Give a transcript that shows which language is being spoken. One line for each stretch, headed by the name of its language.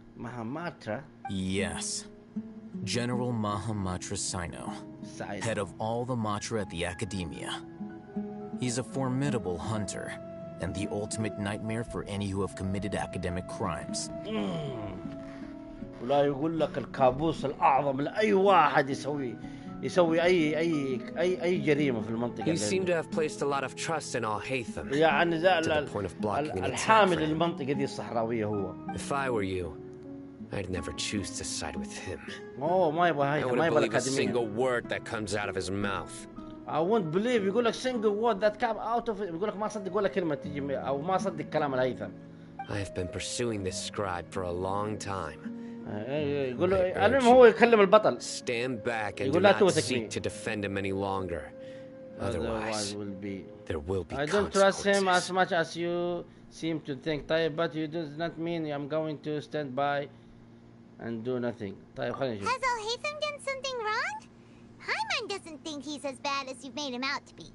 English: Mahamatra? Yes. General Mahamatra Sino, head of all the Matra at the Academia. He's a formidable hunter, and the ultimate nightmare for any who have committed academic crimes.
Arabic: ولا يقول لك الكابوس الأعظم لأي واحد يسوي أي جريمة في المنطقة.
English: You seem to have placed a lot of trust in Al-Haytham.
Arabic: يعني الحامل للمنطقة دي الصحراوية هو.
English: If I were you, I'd never choose to side with him.
Arabic: ما يبغى هاي.
English: I wouldn't believe a single word that comes out of his mouth. I won't believe.
Arabic: يقول لك
English: single word that comes out of.
Arabic: يقول لك ما صدق ولا كلمة تيجي أو ما صدق كلام الهيثم.
English: I have been pursuing this scribe for a long time.
Arabic: يقول له المهم هو يكلم البطل.
English: Stand back and do not seek to defend him any longer. Otherwise, there will be I don't trust him as much as you seem to think. طيب, but you does not mean I'm going to stand by and do nothing.
Arabic: طيب خلينا نشوف.
English: Has Al-Haytham done something wrong? Hyman doesn't think he's as bad as you've made him out to be.